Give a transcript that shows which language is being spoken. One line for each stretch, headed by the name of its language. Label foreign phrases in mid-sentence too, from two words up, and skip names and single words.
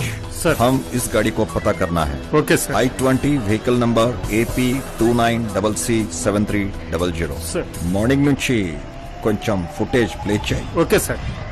Hindi: सर, हम इस गाड़ी को पता करना है.
English: OK sir. I-20 vehicle number AP29CC7300.
Hindi: सर.
Telugu: మార్నింగ్ నుంచి కొంచెం ఫుటేజ్ ప్లే చేయి.
English: OK sir.